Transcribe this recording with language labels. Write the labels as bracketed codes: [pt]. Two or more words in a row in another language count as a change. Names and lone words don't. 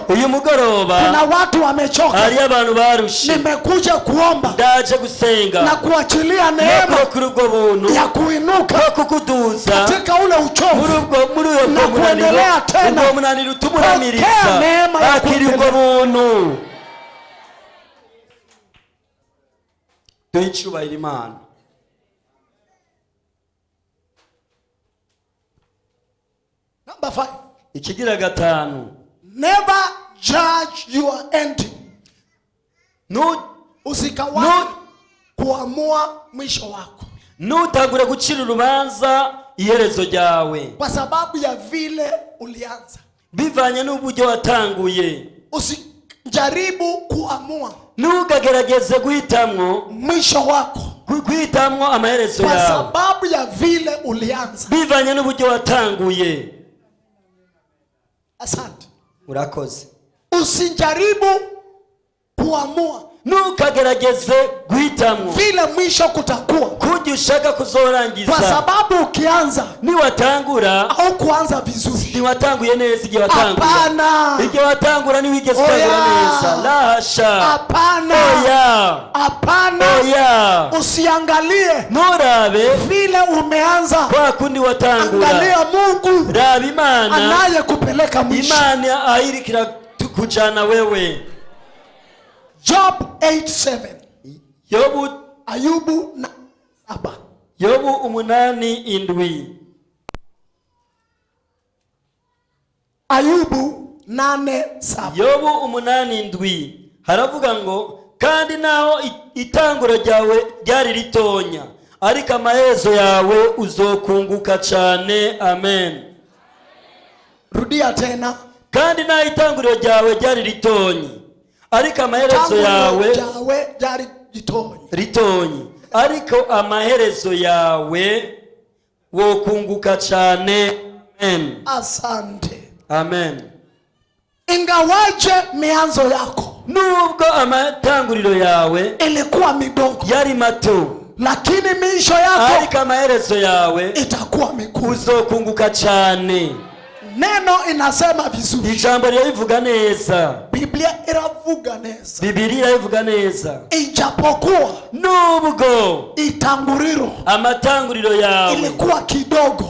[rn] Uyu mugoroba [sw] kuna watu wamechoka. [rn] hariyo abantu barushe, [sw] Nimekuja kuomba [rn] ndaje gusenga [sw] na kuachilia [rn] no [sw] neema [rn] kurokora ubwo buntu [sw] ya kuinuka [rn] bwo kukuduza [sw] katika ule [rn] muri [sw] uchovu [rn] uyo [sw] na kuendelea tena. [rn] ubwo munaniro utumuramiriza. [sw] Pokea neema ya [rn] Akira ubwo buntu. Duhe icubahiro Imana. [en] Number 5. [rn] Ikigira gatanu, [en] Never judge your ending. [sw] Usikawahi kuamua mwisho wako [rn] nutangure gucira urubanza iherezo ryawe [sw] kwa sababu ya vile ulianza. [rn] bivanye n'uburyo watanguye. [sw] Usijaribu kuamua [rn] Ntugagerageze guhitamwo [sw] mwisho wako [rn] guhitamwo amaherezo [sw] kwa [rn] yawe [sw] sababu ya vile ulianza. [rn] bivanye n'uburyo watanguye. [sw] Asante. [rn] Urakoze. [sw] Usijaribu kuamua [rn] ntukagerageze guhitamwo [sw] vile mwisho kutakuwa, [rn] kujya ushaka kuzorangiza, [sw] kwa sababu ukianza [rn] niwatangura [sw] au kuanza vizuri. [rn] ntiwatanguye neza igihe watangura. [sw] Hapana, [rn] igihe watangura ntiwigeze utangura neza. [sw] lahasha. hapana, [rn] oya, [sw] hapana. [rn] oya. [sw] Usiangalie [rn] nturabe [sw] vile umeanza, [rn] kwa kundi watangura. [sw] angalia Mungu [rn] raba Imana, [sw] anaye kupeleka mwisho. [rn] Imana ahirikira kujana wewe. [en] Job 8:7. [rn] Yobu [sw] Ayubu 7. [rn] Yobu 8:7. [sw] Ayubu 8:7. [rn] Yobu 8:7 haravuga ngo kandi naho itanguro ryawe ryari ritonya, ariko amaherezo yawe uzokunguka cyane. Amen. [sw] Rudia tena. [rn] kandi naho itanguriro ryawe ryari ritonyi, ariko amaherezo yawe ryari ritonyi, ariko amaherezo yawe wokunguka cyane. Amen. [sw] Asante. Amen. Ingawaje mianzo yako, [rn] nubwo amatanguriro yawe [sw] ilikuwa midogo, [rn] yari mato, [sw] lakini miisho yako, [rn] ariko amaherezo yawe [sw] itakuwa mikubwa. [rn] uzokunguka cyane. [sw] Neno inasema vizuri. [rn] Ijambo rivuga neza. Biblia iravuga neza. Biblia ivuga neza. [sw] Ijapokuwa [rn] nubwo itanguriro, amatanguriro yawe [sw] ilikuwa kidogo,